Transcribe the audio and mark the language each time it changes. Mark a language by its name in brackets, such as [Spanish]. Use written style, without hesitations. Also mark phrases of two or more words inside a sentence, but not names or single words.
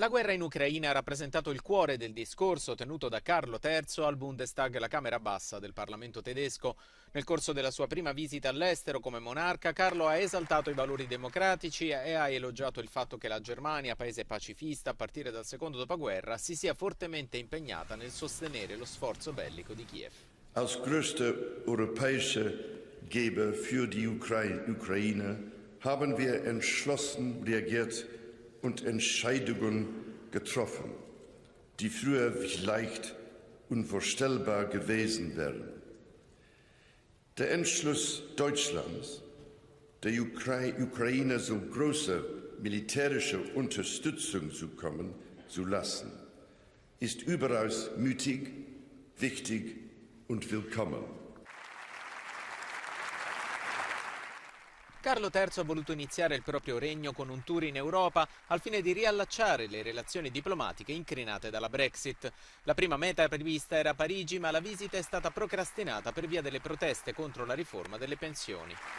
[Italian] La guerra in Ucraina ha rappresentato il cuore del discorso tenuto da Carlo III al Bundestag, la Camera Bassa del Parlamento tedesco. Nel corso della sua prima visita all'estero come monarca, Carlo ha esaltato i valori democratici e ha elogiato il fatto che la Germania, paese pacifista a partire dal secondo dopoguerra, si sia fortemente impegnata nel sostenere lo sforzo bellico di Kiev. [German] Als größter europäischer Geber für die Ukraine haben wir entschlossen reagiert und Entscheidungen getroffen, die früher vielleicht unvorstellbar gewesen wären. Der Entschluss Deutschlands, der Ukraine so große militärische Unterstützung zukommen zu lassen, ist überaus mutig, wichtig und willkommen. [Italian] Carlo III ha voluto iniziare il proprio regno con un tour in Europa al fine di riallacciare le relazioni diplomatiche incrinate dalla Brexit. La prima meta prevista era Parigi, ma la visita è stata procrastinata per via delle proteste contro la riforma delle pensioni.